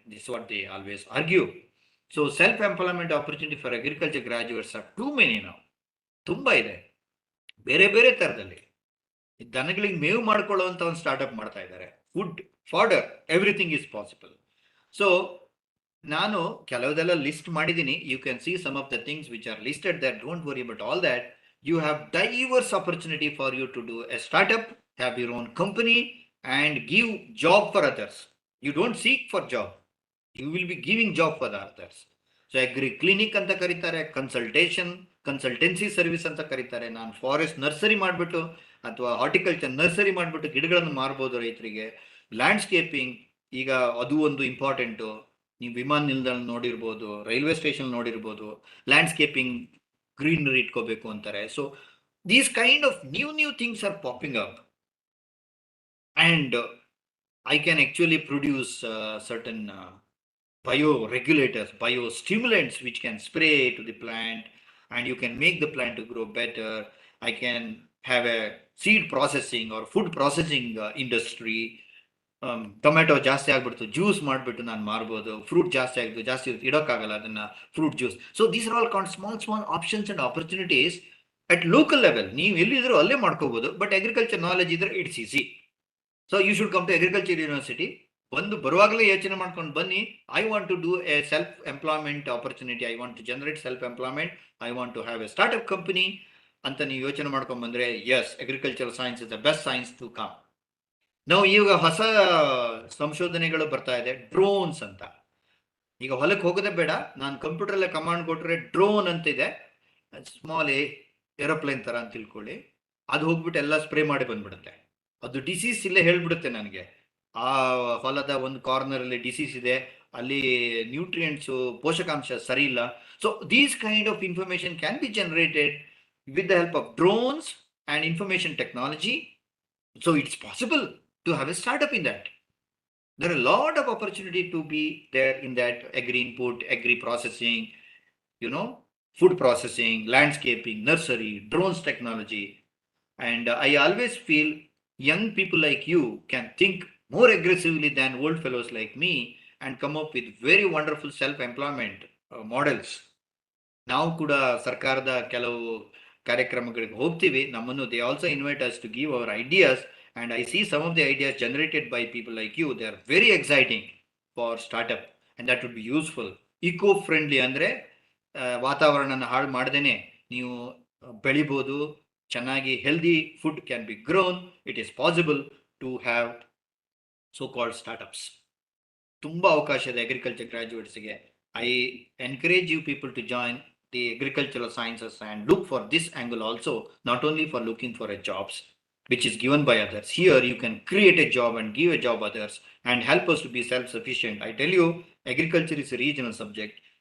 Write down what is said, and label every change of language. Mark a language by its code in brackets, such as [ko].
[en] This is what they always argue. So self-employment opportunity for agriculture graduates are too many now. [kn] ತುಂಬಾ ಇದೆ, ಬೇರೆ ಬೇರೆ ತರದಲ್ಲಿ. ದನಗಳಿಗೆ ಮೇವು ಮಾಡ್ಕೊಳ್ಳುವಂತ ಒಂದು ಸ್ಟಾರ್ಟ್ಅಪ್ ಮಾಡ್ತಾ ಇದ್ದಾರೆ. [en] Food, fodder, everything is possible. [kn] So ನಾನು ಕೆಲವುದೆಲ್ಲ ಲಿಸ್ಟ್ ಮಾಡಿದ್ದೀನಿ. [en] You can see some of the things which are listed that. Don't worry about all that. You have diverse opportunity for you to do a startup, have your own company and give job for others. You don't seek for job, you will be giving job for the others. [kn] So agri clinic anta karitare, consultancy service anta karitare. ನಾನು forest nursery ಮಾಡಿಬಿಟ್ಟು ಅಥವಾ horticulture nursery ಮಾಡಿಬಿಟ್ಟು ಗಿಡಗಳನ್ನು ಮಾರ್ಬೋದು ರೈತರಿಗೆ. Landscaping ಈಗ ಅದು ಒಂದು ಇಂಪಾರ್ಟೆಂಟು. ನೀವು ವಿಮಾನ ನಿಲ್ದಾಣ ನೋಡಿರ್ಬೋದು, ರೈಲ್ವೆ ಸ್ಟೇಷನ್ ನೋಡಿರ್ಬೋದು. ಲ್ಯಾಂಡ್ಸ್ಕೇಪಿಂಗ್, ಗ್ರೀನರಿ ಇಟ್ಕೋಬೇಕು ಅಂತಾರೆ. [en] So these kind of new things are popping up. And I can actually produce certain bioregulators, biostimulants which can spray to the plant, and you can make the plant to grow better. I can have a seed processing or food processing industry. [kn] Tomato ಜಾಸ್ತಿ ಆಗ್ಬಿಡ್ತು, juice ಮಾಡಿಬಿಟ್ಟು ನಾನು ಮಾರ್ಬೋದು. Fruit ಜಾಸ್ತಿ ಆಗಿದ್ದು, ಜಾಸ್ತಿ ಇಡೋಕ್ಕಾಗಲ್ಲ ಅದನ್ನು, fruit juice. [en] So these are all called small options and opportunities at local level. [kn] ನೀವು ಎಲ್ಲಿದ್ರು ಅಲ್ಲೇ ಮಾಡ್ಕೋಬೋದು. ಬಟ್ ಅಗ್ರಿಕಲ್ಚರ್ ನಾಲೆಜ್ ಇದ್ರೆ it's easy. [en] So you should come to agriculture university. [kn] ಬಂದು ಬರುವಾಗಲೇ ಯೋಚನೆ ಮಾಡ್ಕೊಂಡು ಬನ್ನಿ, [en] I want to do a self employment opportunity, I want to generate self employment, I want to have a startup company [kn] ಅಂತ ನೀವು ಯೋಚನೆ ಮಾಡ್ಕೊಂಡು ಬಂದರೆ, [en] Yes, agriculture science is the best science to come. [kn] ನಾವು ಈಗ ಹೊಸ ಸಂಶೋಧನೆಗಳು ಬರ್ತಾ ಇದೆ, ಡ್ರೋನ್ಸ್ ಅಂತ. ಈಗ ಹೊಲಕ್ಕೆ ಹೋಗೋದೇ ಬೇಡ, ನಾನು ಕಂಪ್ಯೂಟರಲ್ಲೇ ಕಮಾಂಡ್ ಕೊಟ್ಟರೆ ಡ್ರೋನ್ ಅಂತಿದೆ, ಸ್ಮಾಲ್ ಏರೋಪ್ಲೇನ್ ಥರ ಅಂತ ತಿಳ್ಕೊಳ್ಳಿ, ಅದು ಹೋಗ್ಬಿಟ್ಟು ಎಲ್ಲ ಸ್ಪ್ರೇ ಮಾಡಿ ಬಂದ್ಬಿಡುತ್ತೆ. ಅದು ಡಿಸೀಸ್ ಇಲ್ಲೇ ಹೇಳ್ಬಿಡುತ್ತೆ ನನಗೆ, ಆ ಹೊಲದ ಒಂದು ಕಾರ್ನರಲ್ಲಿ ಡಿಸೀಸ್ ಇದೆ, ಅಲ್ಲಿ ನ್ಯೂಟ್ರಿಯೆಂಟ್ಸು ಪೋಷಕಾಂಶ ಸರಿ ಇಲ್ಲ. [en] So these kind of information can be generated with the help of drones and information technology. So it's possible to have a startup in that. There are a lot of opportunity to be there in that agri input, agri processing, food processing, landscaping, nursery, drones technology. And I always feel young people like you can think more aggressively than old fellows like me and come up with very wonderful self-employment models. [kn] ನಾವು ಕೂಡ ಸರ್ಕಾರದ ಕೆಲವು ಕಾರ್ಯಕ್ರಮಗಳಿಗೆ ಹೋಗ್ತೀವಿ, ನಮ್ಮನ್ನು [en] They also invite us to give our ideas, and I see some of the ideas generated by people like you. They are very exciting for startup and that would be useful. [kn] Eco friendly ಅಂದರೆ ವಾತಾವರಣನ ಹಾಳು ಮಾಡ್ದೇನೆ ನೀವು ಬೆಳಿಬೋದು, ಚೆನ್ನಾಗಿ [en] Healthy food can be grown. It is possible to have so called startups. [kn] ತುಂಬ ಅವಕಾಶ ಇದೆ agriculture ಗ್ರಾಜ್ಯುಯೇಟ್ಸ್ಗೆ. [en] I encourage you people to join the agricultural sciences and look for this angle also, not only for looking for a jobs which is given by others. Here you can create a job and give a job others and help us to be self-sufficient. I tell you, agriculture is a regional subject.